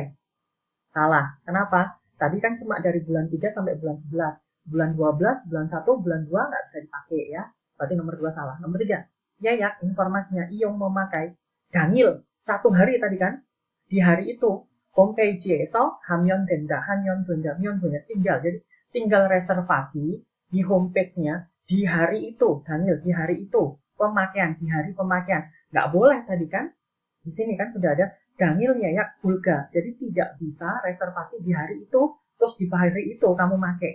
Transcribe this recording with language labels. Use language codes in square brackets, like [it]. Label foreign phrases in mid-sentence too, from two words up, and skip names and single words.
[id] Salah, kenapa? Tadi kan cuma dari bulan 3 sampai bulan 11. Bulan 12, bulan 1, bulan 2 nggak bisa dipakai ya. Berarti nomor 2 salah. Nomor 3, Yayak informasinya Iyong memakai dangil 1 hari tadi kan. Di hari itu, [ko] homepage-에서 하면 된다. [id] tinggal reservasi di homepage-nya di hari itu, dangil di hari itu. Pemakaian di hari pemakaian. Nggak boleh tadi kan. Di sini kan sudah ada [ko] 당일 예약 불가. [id] Jadi tidak bisa reservasi di hari itu, terus di hari itu kamu pakai.